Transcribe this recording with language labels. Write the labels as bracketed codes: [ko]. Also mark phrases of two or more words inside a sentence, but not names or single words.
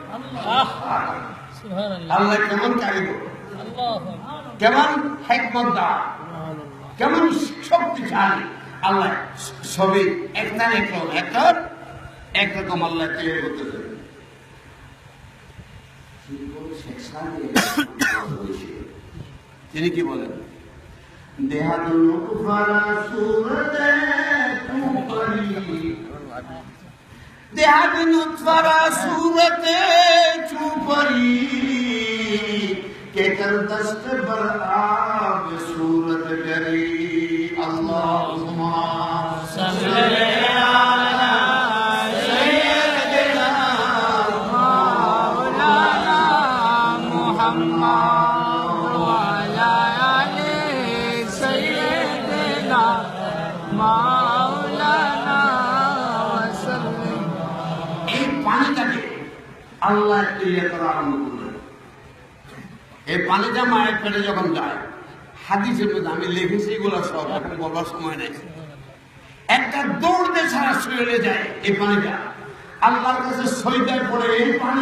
[bn] আল্লাহ কেমন কারিগর, কেমন হিকমতদার, কেমন শক্তিশালী। আল্লাহ সবই একরকম আল্লাহ তৈরি করতেছে। তিনি কি বলেন? [fa] که کرد دست بر آب صورت گری अल्लाहुम्मा [ar] صلّ على سيدنا مولانا محمد وعلى آل سيدنا مولانا وسلم. [bn] এই পানিটাকে আল্লাহ তৈরি করা আরম্ভ করলেন। এই পানিটা মায়ের পেটে যখন যায়, হাদিসের মধ্যে আমি লিখেছি এগুলো সব, এখন বলার সময় নেই। একটা দৌড় দিয়ে ছাড়া চলে যায় এই পানিটা, আল্লাহর কাছে সইদায় পড়ে এই পানি।